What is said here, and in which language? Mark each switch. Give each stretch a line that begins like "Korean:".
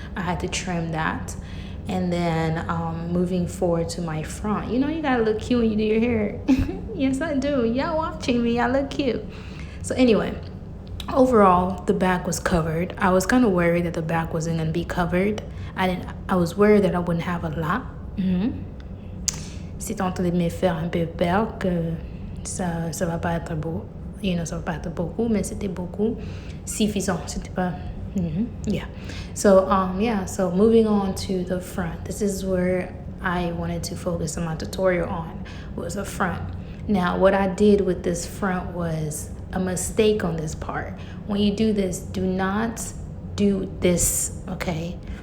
English: I had to trim that. And then moving forward to my front, you know, you gotta look cute when you do your hair. Yes, I do. Y'all watching me, I look cute. So anyway, overall, the back was covered. I was kind of worried that the back wasn't gonna be covered. I was worried that I wouldn't have a lot.
French: C'est en train de me faire un peu peur que ça va pas être beau.
English: You know,
French: ça va pas être beaucoup, mais c'était beaucoup. Suffisant, c'était pas. Yeah.
English: So so moving on to the front. This is where I wanted to focus on my tutorial on, was the front. Now, what I did with this front was a mistake on this part. When you do this, do not do this, okay?